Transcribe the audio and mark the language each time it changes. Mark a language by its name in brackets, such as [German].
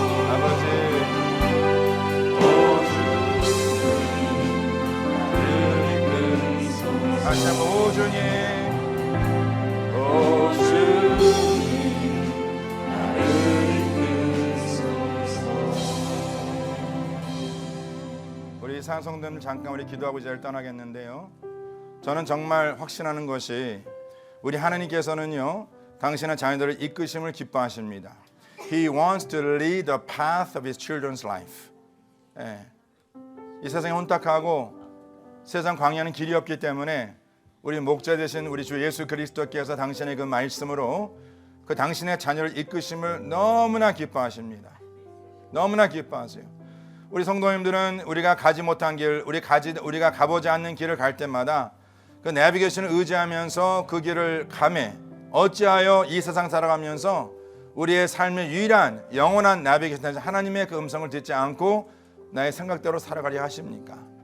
[Korean] 아버지 다시 한번 오 주님 오 주님 우리 산성도님 잠깐 우리 기도하고 이제 떠나겠는데요. 저는 정말 확신하는 것이 우리 하나님께서는요 당신의 자녀들을 이끄심을 기뻐하십니다. [English] He wants to lead the path of His children's life. [Korean] 이 세상에 혼탁하고 세상 광야는 길이 없기 때문에 우리 목자 되신 우리 주 예수 그리스도께서 당신의 그 말씀으로 그 당신의 자녀를 이끄심을 너무나 기뻐하십니다. 너무나 기뻐하세요. 우리 성도님들은 우리가 가지 못한 길, 우리가 가보지 않는 길을 갈 때마다 그 내비게이션을 의지하면서 그 길을 가매 어찌하여 이 세상 살아가면서 우리의 삶의 유일한 영원한 내비게이션 하나님의 그 음성을 듣지 않고 나의 생각대로 살아가려 하십니까?